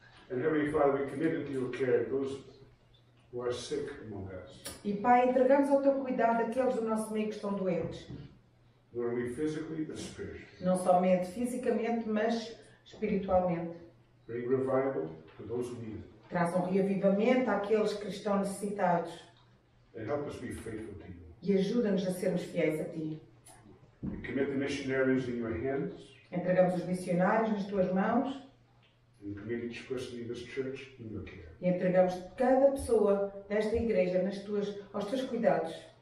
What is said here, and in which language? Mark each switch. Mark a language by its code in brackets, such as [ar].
[en] And Heavenly Father, we commit into your care those who are sick among us. [pt] E Pai, entregamos ao Teu cuidado aqueles do nosso meio que estão doentes. [en] Not only physically, but spiritually. [pt] Não somente fisicamente, mas espiritualmente. [en] Bring revival to those who need it. [pt] Traz um reavivamento àqueles que estão necessitados. [en] And help us be faithful to you. [pt] E ajuda-nos a sermos fiéis a Ti. [en] We commit the missionaries in your hands. [pt] Entregamos os missionários nas Tuas mãos [en] And we commit each person in this church in your care. [pt] e entregamos cada pessoa desta igreja aos Teus cuidados.